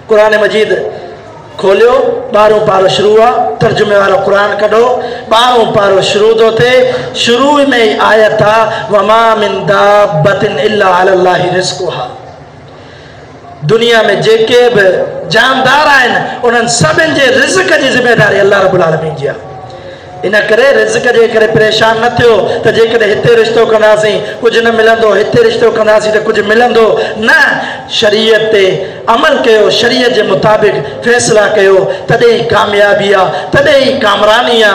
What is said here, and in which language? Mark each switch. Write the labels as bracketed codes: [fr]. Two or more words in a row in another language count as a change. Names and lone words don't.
[sd] क़ुरान मजीद खोलियो 12 पारो शुरू आहे तर्जुमे वारो क़ुरान कढो 12 पारो शुरू थो थिए शुरू में ई आयत आहे [ar] وما من دابة إلا على الله رزقها. [sd] दुनिया में जेके बि जानदार आहिनि उन्हनि सभिनि जे रिज़्क़ जी ज़िम्मेदारी अल्लाह [ar] رب العالمين [sd] जी आहे। इन करे रिज़्क़ जे करे परेशान न थियो त जेकॾहिं हिते रिश्तो कंदासीं कुझु न मिलंदो हिते रिश्तो कंदासीं त कुझु मिलंदो न। शरीयत ते अमल कयो शरीयत जे मुताबिक़ फ़ैसिला कयो तॾहिं ई कामयाबी आहे तॾहिं ई कामरानी आहे।